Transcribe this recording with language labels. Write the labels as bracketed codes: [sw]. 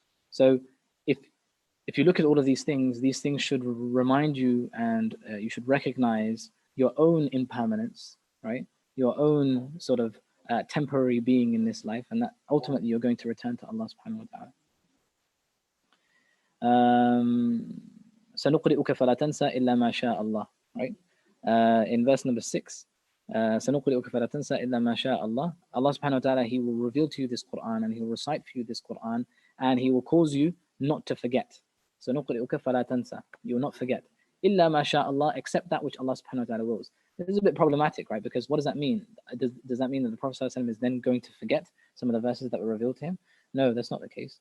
[en] So if you look at all of these things should remind you, and you should recognize your own impermanence, right? Your own sort of temporary being in this life, and that ultimately you're going to return to Allah subhanahu wa ta'ala. [ar] سَنُقْرِئُكَ فَلَا تَنْسَى إِلَّا مَا شَاءَ اللَّهُ, [en] right? In verse number 6, [ar] سَنُقْرِئُكَ فَلَا تَنْسَى إِلَّا مَا شَاءَ اللَّهُ. [en] Allah subhanahu wa ta'ala, He will reveal to you this Qur'an, and He will recite for you this Qur'an, and He will cause you not to forget. [ar] سَنُقْرِئُكَ فَلَا تَنْسَى. [en] You will not forget. [ar] إِلَّا مَا شَاءَ اللَّهُ, [en] except that which Allah subhanahu wa ta'ala wills. This is a bit problematic, right? Because what does that mean? Does that mean that the Prophet ﷺ is then going to forget some of the verses that were revealed to him? No, that's not the case.